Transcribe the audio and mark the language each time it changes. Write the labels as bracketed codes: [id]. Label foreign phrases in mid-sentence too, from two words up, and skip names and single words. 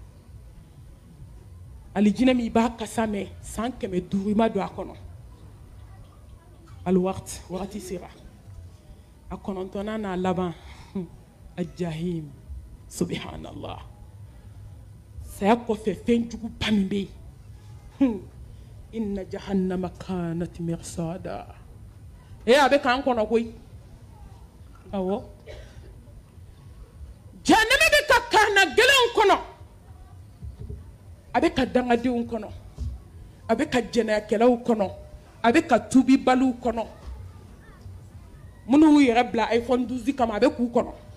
[bm] alijinɛ min i b'a kasa mɛn san 500 i ma don a kɔnɔ wagati sera a 9nan n'a laban a jahim subhanallah saya kɔfɛ fɛn jugu ba min bɛ yen [ar] إن جهنم كانت مرصادا [bm] a bɛ k'an kɔnɔ koyi awɔ jahannama bɛ ka kaana gɛlɛnw kɔnɔ a bɛ ka dangadenw kɔnɔ a bɛ ka jɛnɛyakɛlaw kɔnɔ a bɛ ka tubibaliw kɔnɔ minnu y'u yɛrɛ bila iPhone 12 kama a bɛ k'u kɔnɔ